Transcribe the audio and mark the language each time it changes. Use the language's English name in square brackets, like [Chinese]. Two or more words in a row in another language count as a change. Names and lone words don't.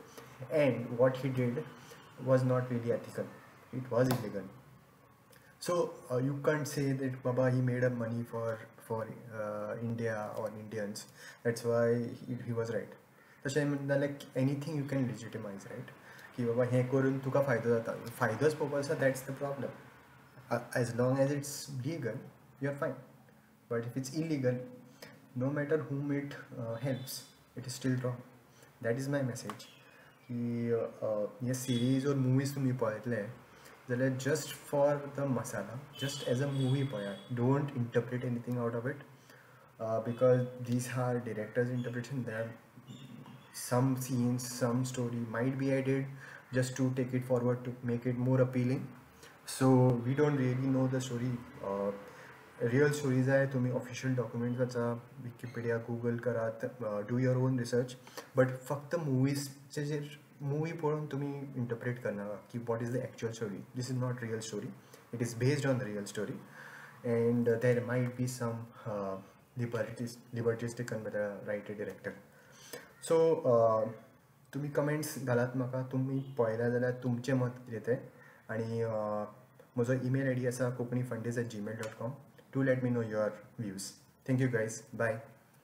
[English] And what he did was not really ethical. It was illegal. So you can't say that Baba he made a money for India or Indians. That's why he was right. So like anything you can legitimize, right? [Konkani] Ki Baba हे करून तुका फायदो जाता. फायदोच पळोवपाचो, [English] that's the problem. As long as it's legal, you're fine. But if it's illegal, no matter whom it helps, it is still wrong. That is my message [Konkani] की हे सिरीज और मुवीज तुम्ही पळयतले जाल्यार [English] just for the masala, just as a movie पळयात. Don't interpret anything out of it because these are director's interpretation. There are some scenes, some story might be added just to take it forward to make it more appealing. So we don't really know the story. real stories [Konkani] आहे, तुम्ही [English] official documents [Konkani] वाचा, विकिपीडिया गुगल करात, [English] do your own research. [Konkani] बट फक्त मुव्हीजचे जे मूवी पळून तुम्ही इंटरप्रेट करनाका की [English] what is the actual story. This is not real story, it is based on the real story. And there might be some liberties taken by the writer director. [Konkani] So तुम्ही कमेंट्स घालात म्हाका, तुम्ही पळयला जाल्यार तुमचें मत कितें तें. आनी म्हजो [English] email ID [Konkani] आसा konkanifundays@gmail.com. [English] Do let me know your views. Thank you guys. Bye.